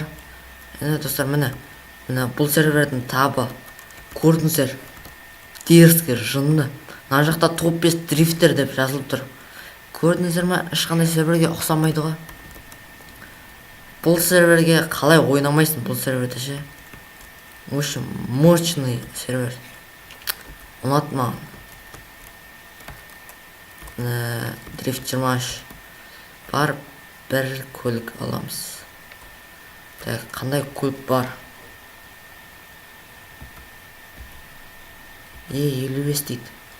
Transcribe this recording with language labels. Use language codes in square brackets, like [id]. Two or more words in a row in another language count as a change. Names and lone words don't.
[kk] Достар, міне бұл сервердің табы. Көрдіңіздер, дерзкий, жынды. Мына жақта топ 5 дрифтер деп жазылып тұр. Көрдіңіздер ме? Ешқандай серверге ұқсамайды ғой. Бұл серверге қалай ойнамайсың, бұл серверді ше. [ru] В общем, мощный сервер. [kk] Ұнат маған. Дрифт 23 бар, бір көлік аламыз. Так, қандай көлік бар? 55 дейді.